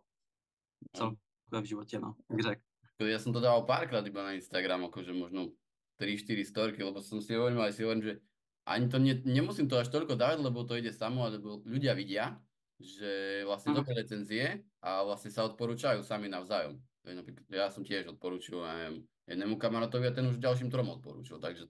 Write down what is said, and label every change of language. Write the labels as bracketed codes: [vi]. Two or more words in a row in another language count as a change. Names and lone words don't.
[cs] No. celkově v životě, no, jak řekl. [sk] Ja som to dával párkrát iba na Instagram, akože možno 3-4 storky, lebo som si hovoril, aj si hovorím, že ani to nemusím to až toľko dávať, lebo to ide samo, alebo ľudia vidia, že vlastne Mhm, dobré recenzie a vlastne sa odporúčajú sami navzájom. Napríklad ja som tiež odporúčil, ja neviem, jednému kamarátovi a ten už ďalším trom odporúčil, takže